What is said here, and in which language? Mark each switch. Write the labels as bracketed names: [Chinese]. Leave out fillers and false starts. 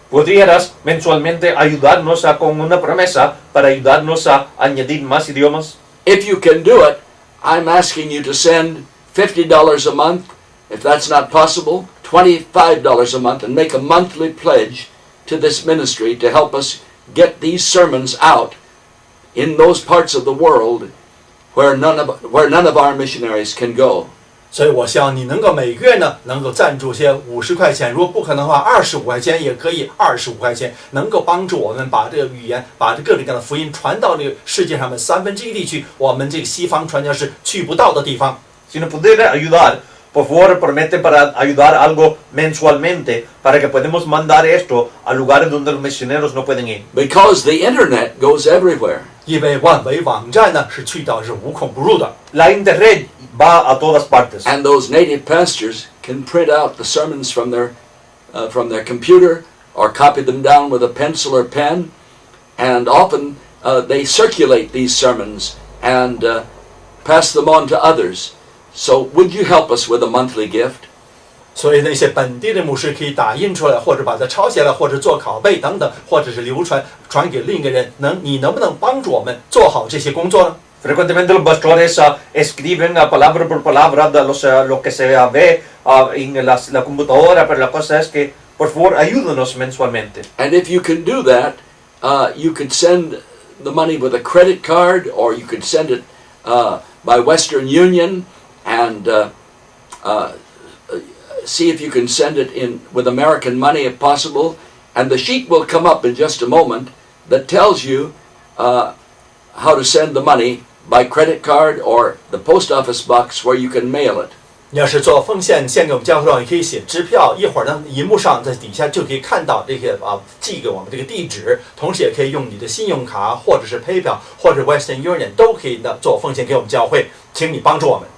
[Spanish] ¿Podrías mensualmente ayudarnos con una promesa para ayudarnos a añadir más idiomas? [English] If you can do it, I'm asking you to send $50 a month. If that's not possible, $25 a month, and make a monthly pledge to this ministry to help us get these sermons out in those parts of the world where none of our missionaries can go. [Chinese] 所以我希望你能够每个月呢能够赞助些50块钱，如果不可能的话，25块钱也可以，25块钱能够帮助我们把这个语言，把这各种各样的福音传到这个世界上面1/3地区，我们这个西方传教士去不到的地方。 [Spanish] Si nos pudiera ayudar, por favor, promete para ayudar algo mensualmente para que podamos mandar esto a lugares donde los misioneros no pueden ir. [English] Because the internet goes everywhere. [Chinese] 因为万维网站呢是去到是无孔不入的。 [Spanish] La internet va a todas partes. [English] And those native pastors can print out the sermons from their computer or copy them down with a pencil or pen, and often they circulate these sermons and pass them on to others. So would you help us with a monthly gift? [Chinese] 所以那些本地的牧师可以打印出来，或者把它抄下来，或者做拷贝等等，或者是流传给另一个人。你能不能帮助我们做好这些工作呢？ [Spanish] Frecuentemente los pastores escriben palabra por palabra lo que se ve en la computadora, pero la cosa es que, por favor, ayúdanos mensualmente. [English] And if you can do that, you could send the money with a credit card, or you could send it by Western Union, and see if you can send it in with American money if possible. And the sheet will come up in just a moment that tells you how to send the money by credit card or the post office box where you can mail it. [Chinese] 你要是做奉献献给我们教会的话，你可以写支票，一会儿呢，荧幕上在底下就可以看到这些寄给我们这个地址，同时也可以用你的信用卡或者是 PayPal 或者 Western Union 都可以的做奉献给我们教会，请你帮助我们。